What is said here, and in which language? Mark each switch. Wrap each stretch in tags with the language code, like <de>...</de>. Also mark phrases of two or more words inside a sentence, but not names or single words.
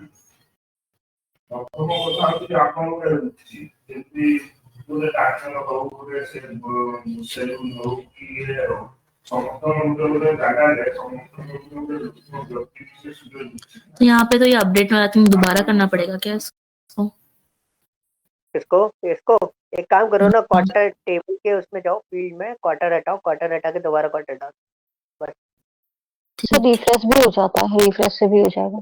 <or>ପ୍ରଥମ କଥା ହଉଛି ଆପଣଙ୍କ ଯେମିତି ଗୋଟେ ଡାକ୍ତର ହଉ, ଗୋଟେ ସେଲୁନ ହଉ କି ଇଏ ହଉ, ସମସ୍ତଙ୍କ ଗୋଟେ ଜାଗାରେ ସମସ୍ତଙ୍କ ଗୋଟେ ବ୍ୟକ୍ତି ବିଶେଷ।</or> <hi>तो यहाँ पे तो ये अपडेट में</hi> <en>I think</en> <hi>दोबारा करना पड़ेगा क्या इसको? इसको इसको एक काम करो ना, हाँ, क्वार्टर टेबल के उसमें जाओ, फील्ड में क्वार्टर हटाओ, क्वार्टर हटा के दोबारा क्वार्टर डालो, बस। ठीक। रिफ्रेश भी हो जाता है, रिफ्रेश से भी हो जाएगा।</hi>